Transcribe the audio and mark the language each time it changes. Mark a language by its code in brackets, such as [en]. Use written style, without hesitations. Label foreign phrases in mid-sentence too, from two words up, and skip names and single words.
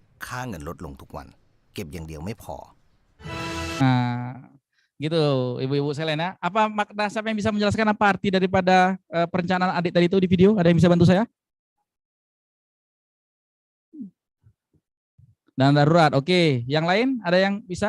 [th] ค่าเงินลดลงทุกวัน เก็บอย่างเดียวไม่พอ [id] Nah, gitu ibu-ibu sekalian ya. Apa makna, siapa yang bisa menjelaskan apa arti daripada perencanaan adik tadi itu di video? Ada yang bisa bantu saya? Dan darurat. Oke, yang lain ada yang bisa?